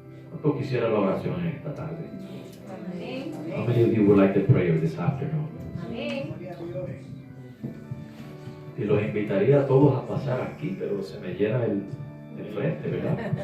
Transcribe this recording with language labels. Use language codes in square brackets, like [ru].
[es] ¿Cuánto quisiera la oración en esta tarde? Amén. [en] How many of you would like to pray this afternoon? [es] Amén. Y los invitaría a todos a pasar aquí, pero se me llena el frente, ¿verdad?